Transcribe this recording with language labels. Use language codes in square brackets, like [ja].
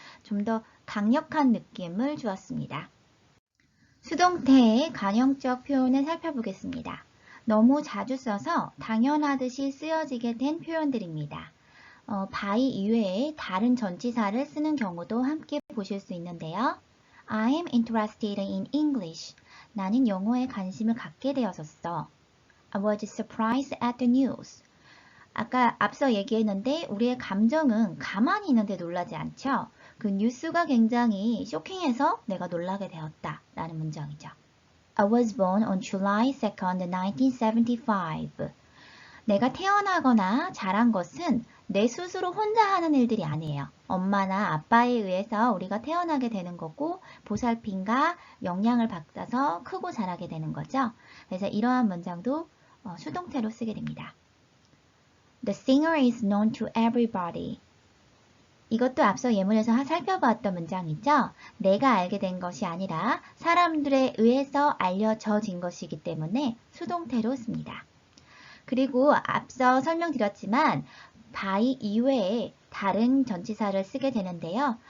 [ko] 좀 더 강력한 느낌을 주었습니다. 수동태의 관용적 표현을 살펴보겠습니다. 너무 자주 써서 당연하듯이 쓰여지게 된 표현들입니다. by 이외에 다른 전치사를 쓰는 경우도 함께 보실 수 있는데요. [en] I am interested in English. [ko] 나는 영어에 관심을 갖게 되었었어. [en] I was surprised at the news. [ko] 아까 앞서 얘기했는데 우리의 감정은 가만히 있는데 놀라지 않죠? 그 뉴스가 굉장히 쇼킹해서 내가 놀라게 되었다 라는 문장이죠. [en] I was born on July 2nd, 1975. [ko] 내가 태어나거나 자란 것은 내 스스로 혼자 하는 일들이 아니에요. 엄마나 아빠에 의해서 우리가 태어나게 되는 거고 보살핌과 영향을 받아서 크고 자라게 되는 거죠. 그래서 이러한 문장도 수동태로 쓰게 됩니다. [en] The singer is known to everybody. [ko] 이것도 앞서 예문에서 살펴봤던 문장이죠. 내가 알게 된 것이 아니라 사람들에 의해서 알려져진 것이기 때문에 수동태로 씁니다. 그리고 앞서 설명드렸지만 by 이외에 다른 전치사를 쓰게 되는데요.